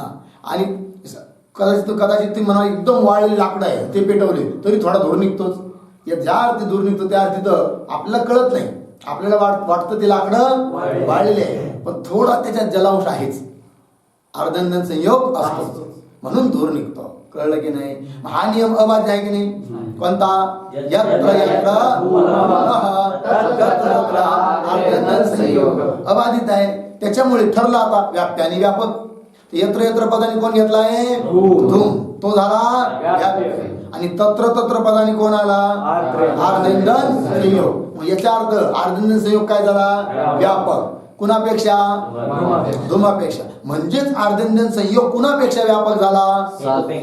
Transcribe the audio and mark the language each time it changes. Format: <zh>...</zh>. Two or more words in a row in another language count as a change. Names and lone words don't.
<mr>आणि कदाचित तुम्ही म्हणा एकदम वाळलेली लाकडं आहे ते पेटवले तरी थोडा धूर निघतोच. ज्या अर्थी धूर निघतो त्या अर्थी तर आपल्याला कळत नाही. आपल्याला वाटतं ते लाकडं वाळलेले आहे, पण थोडा त्याच्यात जलांश आहेच. आर्धेंदन संयोग असतो म्हणून धूर निघतो. कळलं की नाही? हा नियम अबाध्य आहे की नाही? कोणता?</mr> <sa>यत्र यत्र</sa> <mr>आर्धेंदन संयोग अबाधित आहे. त्याच्यामुळे ठरला आता व्याप्य आणि व्यापक.</mr> <sa>यत्र यत्र</sa> <mr>पदाने कोण घेतला आहे? धूम. तो झाला व्याप्य. आणि</mr> <sa>तत्र तत्र</sa> <mr>पदाने कोण आला? आर्धेंदन संयोग. याचा अर्थ आर्धेंदन संयोग काय झाला? व्यापक. कुणापेक्षा? धुमापेक्षा. म्हणजेच आर्धेंदन संयोग कुणापेक्षा व्यापक झाला?</mr>